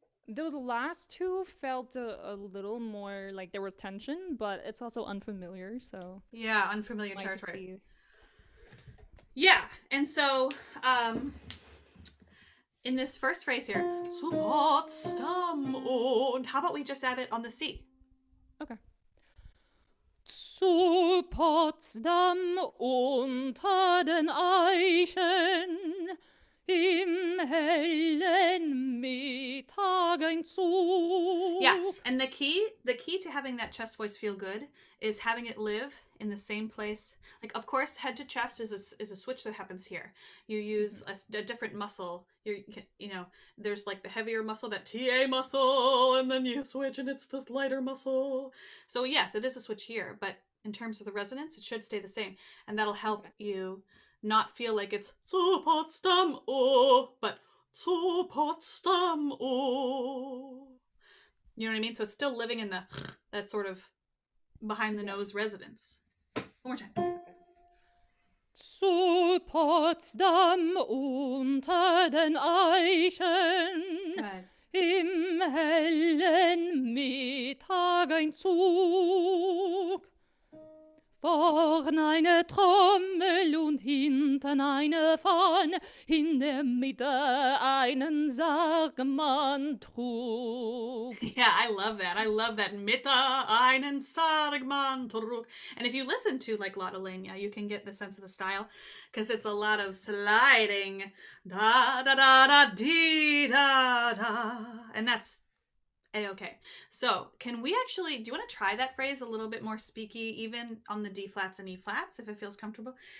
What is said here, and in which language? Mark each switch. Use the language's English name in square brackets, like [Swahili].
[English] Those last two felt a little more like there was tension, but it's also unfamiliar, so... Yeah, unfamiliar might just territory. be... Yeah, and so in this first phrase here, [German] zu Potsdam und, [English] how about we just add it on the C? Okay. [German] Zu Potsdam unter den Eichen, im hellen Mittag ein Zug. [English] Yeah, and the key to having that chest voice feel good is having it live in the same place. Like, of course, head to chest is a switch that happens here. You use a different muscle. You know, there's like the heavier muscle, that TA muscle, and then you switch and it's this lighter muscle. So yes, it is a switch here, but in terms of the resonance, it should stay the same, and that'll help you not feel like it's zu Potsdam, oh, but zu Potsdam, oh. You know what I mean? So it's still living in that sort of behind the nose resonance. One more time. [German] Zu Potsdam unter den Eichen, [English] Good. [German] im hellen Mittag ein Zug. Vorn eine Trommel und hinten eine Fahne, in der Mitte einen Sargmann trug. [English] Yeah, I love that. I love that. [German] Mitte einen Sargmann trug. [English] And if you listen to like Lotte Lenya, you can get the sense of the style because it's a lot of sliding. Da da da da dee da da. And that's A-okay. So can we actually, do you want to try that phrase a little bit more speaky, even on the D flats and E flats, if it feels comfortable?